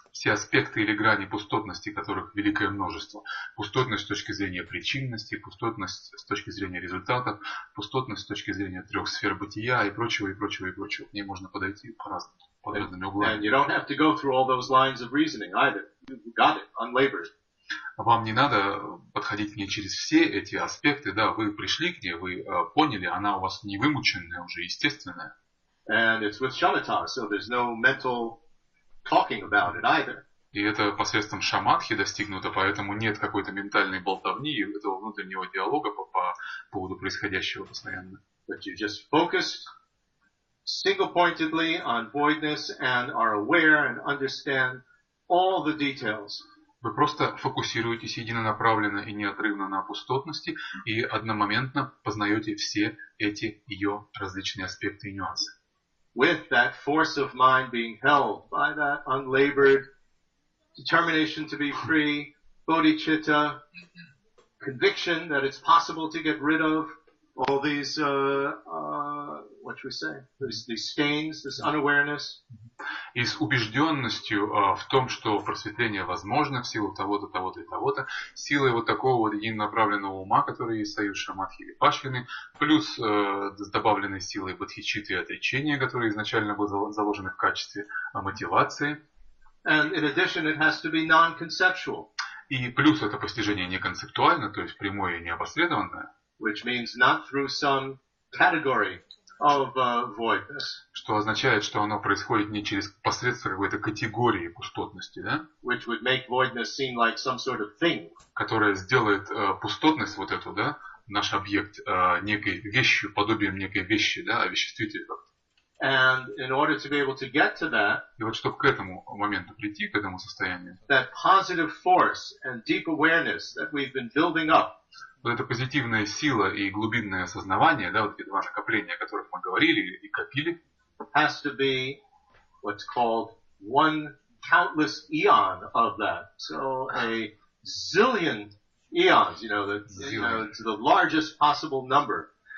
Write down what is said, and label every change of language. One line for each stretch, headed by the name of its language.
Russian: Все аспекты или грани пустотности, которых великое множество. Пустотность с точки зрения причинности, пустотность с точки зрения результатов, пустотность с точки зрения трех сфер бытия и прочего, и прочего, и прочего. К ней можно подойти по-разному, под разными углами.
English: And you don't have to go through all those lines of reasoning either. You've got it, unlabored.
Russian: Вам не надо подходить к ней через все эти аспекты, да, вы пришли к ней, вы поняли, она у вас не вымученная, уже естественная.
English: And it's with shamatha, so there's no mental talking about it either.
Russian: И это посредством шаматхи достигнуто, поэтому нет какой-то ментальной болтовни, этого внутреннего диалога по поводу происходящего постоянно.
English: But you just focused single-pointedly on voidness and are aware and understand all the details.
Russian: Вы просто фокусируетесь единонаправленно и неотрывно на пустотности и одномоментно познаете все эти ее различные аспекты и нюансы.
English: With that force of mind being held by that unlabored determination to be free, bodhicitta, conviction that it's possible to get rid of all these, what should we say, these stains, this unawareness.
Russian: И с убежденностью в том, что просветление возможно в силу того-то, того-то и того-то, силой вот такого вот единонаправленного ума, который есть союз шаматхи или пашвины, плюс с добавленной силой бодхичитты и отречения, которые изначально были заложены в качестве мотивации.
English: And in addition, it has to be non-conceptual.
Russian: И плюс это постижение не концептуально, то есть прямое и неопосредованное.
English: Which means not through some category of voidness.
Russian: Что означает, что оно происходит не через посредство какой-то категории пустотности, да?
English: Which would make voidness seem like some sort of thing.
Russian: Которая сделает пустотность вот эту, да, наш объект некой вещью, подобием некой вещи, да, овеществитель как-то.
English: And in order to be able to get to that,
Russian: и вот чтобы к этому моменту прийти, к этому состоянию,
English: that positive force and deep awareness that we've been building up,
Russian: вот эта позитивная сила и глубинное осознавание, да, вот эти два накопления, о которых мы говорили и копили,
English: has to be what's called one countless eon of that. So a zillion eons, it's the largest possible number.